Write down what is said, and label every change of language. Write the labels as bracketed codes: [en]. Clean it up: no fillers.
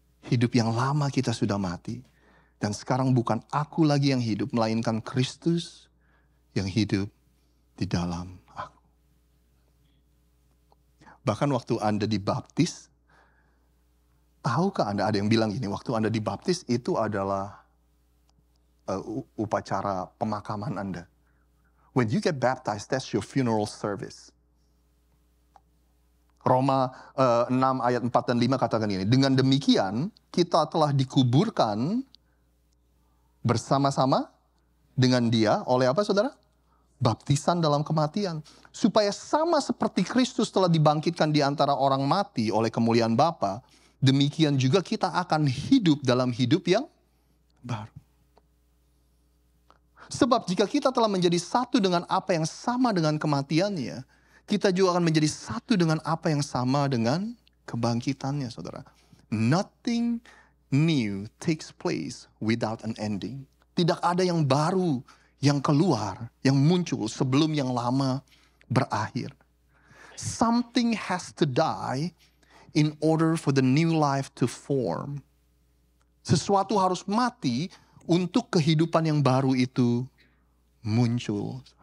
[id] Hidup yang lama kita sudah mati. Dan sekarang bukan aku lagi yang hidup, melainkan Kristus yang hidup di dalam aku. Bahkan waktu Anda dibaptis, tahukah Anda, ada yang bilang gini, waktu Anda dibaptis itu adalah upacara pemakaman Anda. [en] When you get baptized, that's your funeral service. [id] Roma 6 ayat 4 dan 5 katakan ini, dengan demikian kita telah dikuburkan bersama-sama dengan dia oleh apa, saudara? Baptisan dalam kematian. Supaya sama seperti Kristus telah dibangkitkan di antara orang mati oleh kemuliaan Bapa, demikian juga kita akan hidup dalam hidup yang baru. Sebab jika kita telah menjadi satu dengan apa yang sama dengan kematiannya, kita juga akan menjadi satu dengan apa yang sama dengan kebangkitannya, saudara. [en] Nothing new takes place without an ending. [id] Tidak ada yang baru yang keluar, yang muncul sebelum yang lama berakhir. [en] Something has to die in order for the new life to form. [id] Sesuatu harus mati untuk kehidupan yang baru itu muncul.